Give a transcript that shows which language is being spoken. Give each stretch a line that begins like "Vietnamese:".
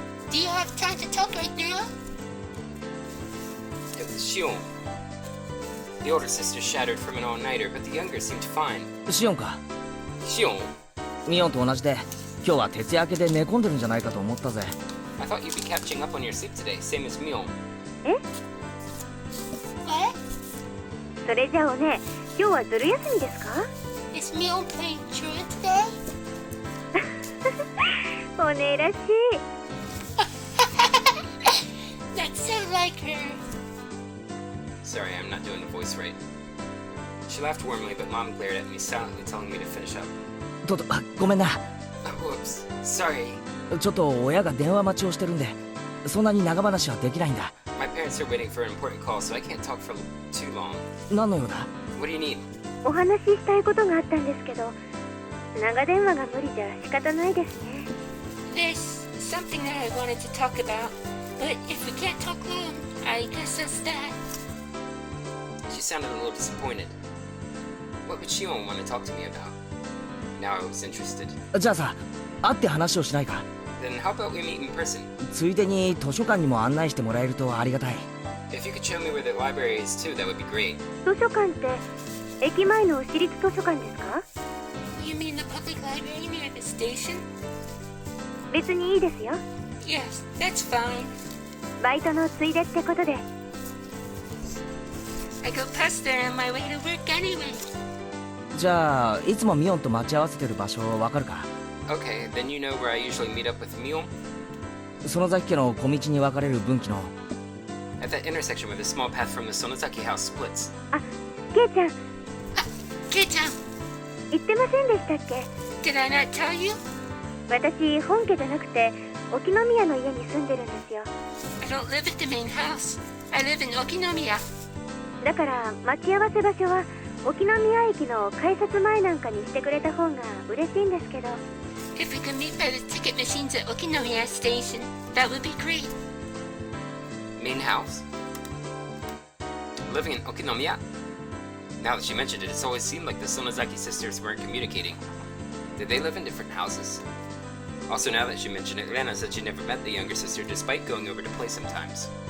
English: Do you have time to talk right now? It was Shion. The older sister shattered from an all-nighter, but the younger seemed fine.
Japanese: シオンか。
English: Shion?
Japanese: ミオンと同じで、今日は徹夜明けで寝込んでるんじゃないかと思ったぜ。
English: I thought you'd be catching up on your sleep today, same as Mion. What?
Japanese: それじゃあおね、今日はずる休みですか？
English: Is Mion playing truant today?
Japanese: おねらしい。
English: That sounds like her. Sorry, I'm not doing the voice right. She laughed warmly, but Mom glared at me, silently telling me to finish up.
Japanese: ごめんな。
English: Whoops. Sorry.
Japanese: ちょっと親が電話待ちをしてるんで、そんなに長話はできないんだ。
English: My parents are waiting for an important call, so I can't talk for too long.
Japanese: 何のようだ？
English: What do you need?
Japanese: お話ししたいことがあったんですけど、長電話が無理じゃ仕方ないですね。
English: There's something that I wanted to talk about, but if we can't talk long, I guess that's that. She sounded a little disappointed. What would Shion want to talk to me about? Now I was interested.
Japanese: じゃあさ、会って話をしないか？
English: Then how about we meet in person?
Japanese: ついでに図書館にも案内してもらえるとありがたい。
English: If you could show me where the library is too, that would be great.
Japanese: 図書館って駅前の私立図書館ですか？
English: You mean the public library near the station?
Japanese: 別にいいですよ。
English: Yes, that's fine.
Japanese: バイトのついでってことで。
English: I go past there on my way to work anyway.
Japanese: じゃあいつもミオンと待ち合わせてる場所わかるか？
English: Okay, then you know where I usually meet up with Mion?
Japanese: 園崎家の小道に分かれる分岐の。
English: At that intersection where the small path from the Sonozaki house splits.
Japanese: あ、ケイちゃん、
English: Kei-chan,
Japanese: 言ってませんでしたっけ？
English: did I not tell you?
Japanese: 私本家じゃなくて沖宮の家に住んでるんですよ。
English: I don't live at the main house. I live in Okinomiya.
Japanese: だから待ち合わせ場所は沖宮駅の改札前なんかにしてくれた方が嬉しいんですけど。
English: If we could meet by the ticket machines at Okinomiya Station, that would be great. Main house? Living in Okinomiya? Now that you mentioned it, it's always seemed like the Sonozaki sisters weren't communicating. Did they live in different houses? Also, now that you mention it, Rena said she never met the younger sister despite going over to play sometimes.